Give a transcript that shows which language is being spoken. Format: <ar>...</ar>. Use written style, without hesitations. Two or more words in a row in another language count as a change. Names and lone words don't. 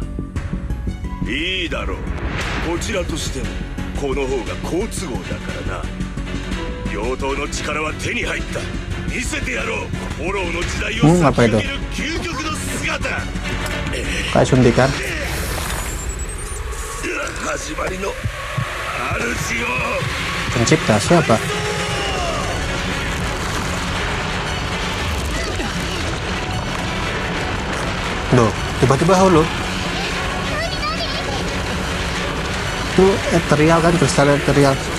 <ja>いいだろう、こちらとしてもこの方が好都合だからな。妖刀の力は手に入った。見せてやろう、フォローの時代を先を見る究極の姿。</ja> <id>Kayak suntikan.</id> <ja>始まりの主よ。</ja> <id>Pencipta siapa? Loh, tiba-tiba holo. Itu ethereal kan, kristal ethereal.</id>